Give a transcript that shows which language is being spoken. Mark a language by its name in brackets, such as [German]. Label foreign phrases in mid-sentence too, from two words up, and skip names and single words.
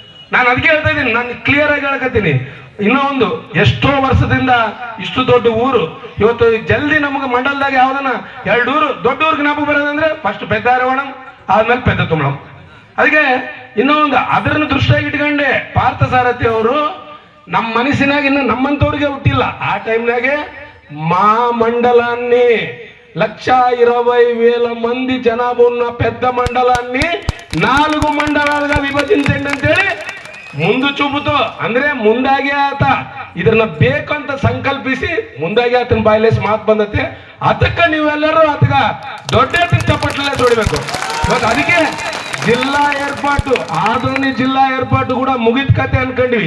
[Kannada] ನಾನು ಅದಕ್ಕೆ ಹೇಳ್ತಾ ಇದ್ದೀನಿ, ನಾನು ಕ್ಲಿಯರ್ ಆಗಿ ಹೇಳಕತ್ತೀನಿ. ಇನ್ನೂ ಒಂದು, ಎಷ್ಟೋ ವರ್ಷದಿಂದ ಇಷ್ಟು ದೊಡ್ಡ ಊರು ಇವತ್ತು ಜಲ್ದಿ ನಮಗೆ ಮಂಡಲದಾಗ ಯಾವ್ದನ್ನ 2 ಊರು ದೊಡ್ಡ ಊರಿಗೆ ಜ್ಞಾಪಕ ಬರೋದಂದ್ರೆ ಫಸ್ಟ್ ಪೆದ್ದಾರವಣಂ, ಆದ್ಮೇಲೆ ಪೆದ್ದ ತುಮಳಂ. ಅದಕ್ಕೆ ಇನ್ನೂ ಒಂದು ಅದರನ್ನು ದೃಷ್ಟಿಯಾಗಿ ಇಟ್ಕೊಂಡೆ ಪಾರ್ಥ ಸಾರಥಿ ಅವರು ನಮ್ಮ ಮನಸ್ಸಿನಾಗ ಇನ್ನು ನಮ್ಮಂತವ್ರಿಗೆ ಹುಟ್ಟಿಲ್ಲ. ಆ ಟೈಮ್ನಾಗೆ [Telugu] మా మండలాన్ని 1,20,000 మంది జనాభా ఉన్న పెద్ద మండలాన్ని 4 మండలాలుగా విభజించండి [Kannada] ಅಂತೇಳಿ ಮುಂದು ಚೂಪುತು ಅಂದ್ರೆ ಮುಂದಾಗಿ ಆತ ಇದನ್ನ ಬೇಕಂತ ಸಂಕಲ್ಪಿಸಿ ಮುಂದಾಗಿ ಆತನ ಬಾಯಲೇಸ್ ಮಾತು ಬಂದತೆ. ಅದಕ್ಕೆ ನೀವೆಲ್ಲರೂ ಆತಗ ದೊಡ್ಡ ಚಪ್ಪಟ್ಲೇ ಹೊಡಿಬೇಕು. ಇವತ್ತು ಅದಕ್ಕೆ ಜಿಲ್ಲಾ ಏರ್ಪಾಟು, ಆದೋನಿ ಜಿಲ್ಲಾ ಏರ್ಪಾಟು ಕೂಡ ಮುಗಿದ ಕತೆ ಅನ್ಕೊಂಡ್ವಿ.